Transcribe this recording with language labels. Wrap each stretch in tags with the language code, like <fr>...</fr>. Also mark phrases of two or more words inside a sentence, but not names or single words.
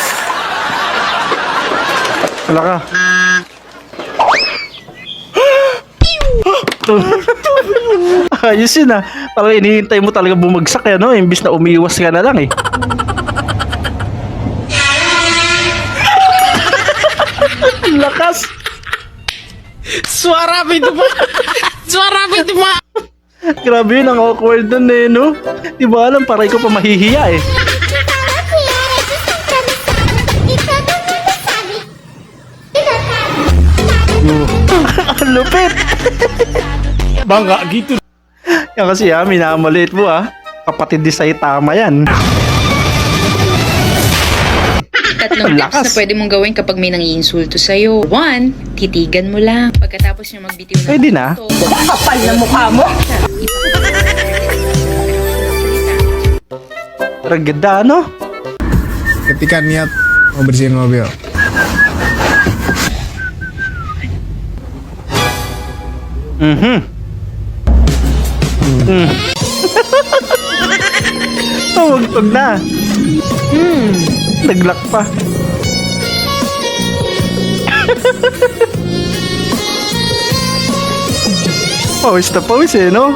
<tl>Wala ka. Ayos yun ah. Parang inihintay mo talaga bumagsak eh, no? Imbis na umiwas ka na lang eh. Lakas.</tl> <id>Suara itu pak. Suara itu pak.</id> <tl>Grabe yun, ang awkward dun eh, no? Di ba alam, para ikaw pa mahihiya eh. Ang lupit.</tl> <id>Bangga gitu.</id> <tl>Yan kasi minamaliit mo ah. Kapatid di sa'yo, tama yan. Tatlong tips na pwede mong gawin kapag may nangiinsulto sa'yo. 1, titigan mo lang. Pagkatapos niya magbitiw ng Pwede na. kapal na mukha mo. Raganda, no?</tl> <id>Ketika niat mau bersihin mobil.</id> <tl>Tawag na. Naglak pa. Pawis na pawis eh, no?</tl>